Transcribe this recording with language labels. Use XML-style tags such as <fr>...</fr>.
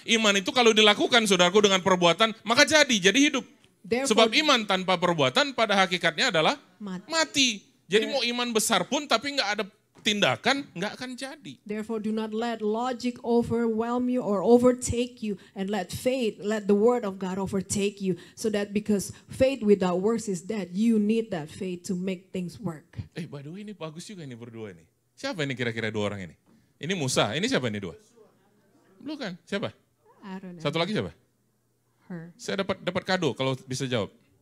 <id>Iman itu kalau dilakukan saudaraku dengan perbuatan, maka jadi hidup.</id> <en>Therefore,</en> <id>Sebab iman tanpa perbuatan pada hakikatnya adalah Mati. mati. Jadi mau iman besar pun tapi nggak ada tindakan nggak akan jadi.</id> <en>Therefore, do not let logic overwhelm you or overtake you, and let faith, let the word of God overtake you, so that because faith without works is dead, you need that faith to make things work. By the way</en> <id>ini bagus juga ini berdua ini. Siapa ini kira-kira dua orang ini? Ini Musa, ini siapa ini dua? Bukan, siapa?</id> <en>Aaron and</en> <id>Satu lagi siapa?</id> <en>her.</en> <id>Saya dapat kado kalau bisa jawab.</id>